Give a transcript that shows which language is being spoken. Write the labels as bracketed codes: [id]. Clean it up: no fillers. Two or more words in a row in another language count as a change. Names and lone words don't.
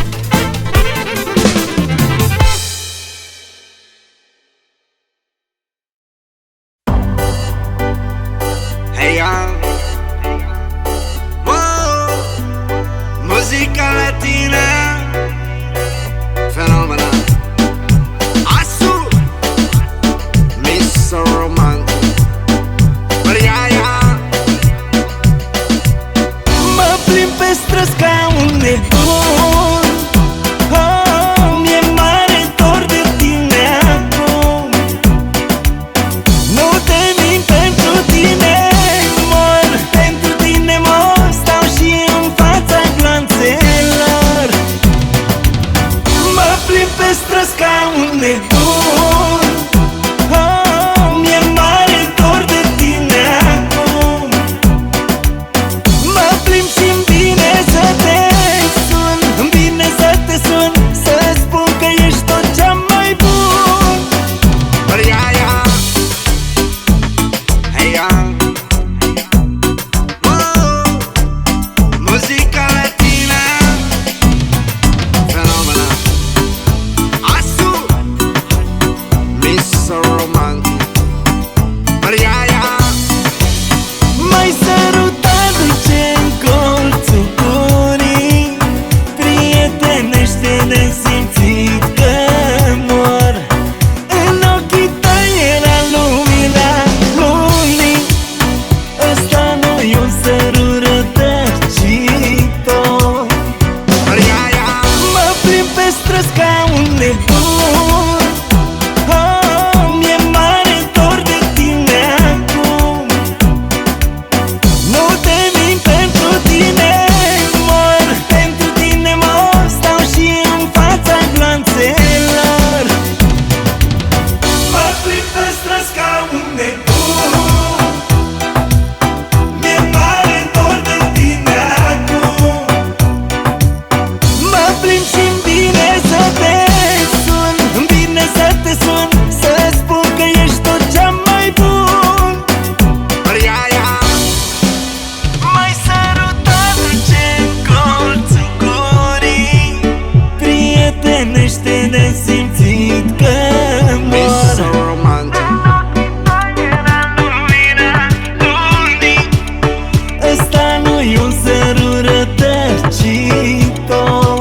[en] Hey young, [es] wow, música latina, fenomenal. [en] Asu, Mr. Romantic, but yeah. [ro] Mă plimb pe străzi ca un nebun. Oh, mi-e mare dor de tine acum. Nu te mint, pentru tine mor. Pentru tine mor, stau și în fața glanțelor. Mă plimb pe străzi ca un nebun. Oh, mi-e mare dor de tine acum. Mă plimb și-mi vine să te sun, îmi vine să te sun, să spun că ești tot cea mai bun. [en] But yeah. Hey young, [es] wow, música latina, fenomenal. [en] Asu, Mr. Romantic, but yeah. [ro] M-ai sărutat dulce-n colțul gurii, prietenește nesimțit că mor. În ochii tăi era lumina lunii. Ăsta nu-i un sărut rătăcitor. [en] But yeah. [ro] Mă plimb pe străzi ca un nebun. Oh, mi-e mare dor de tine acum. Nu te mint, pentru tine mor. Pentru tine mor, stau și în fața glanțelor. Mă plimb pe străzi ca un nebun. Mi-e mare dor de tine acum. Mă plimb și-mi vine să te sun, îmi vine să te sun, să spun că ești tot cea mai bun. [en] But yeah. [ro] M-ai sărutat dulce-n colțul gurii, prietenește nesimțit că mor. [en] Mr. Romantic, [ro] Ăsta nu-i un sărut rătăcitor.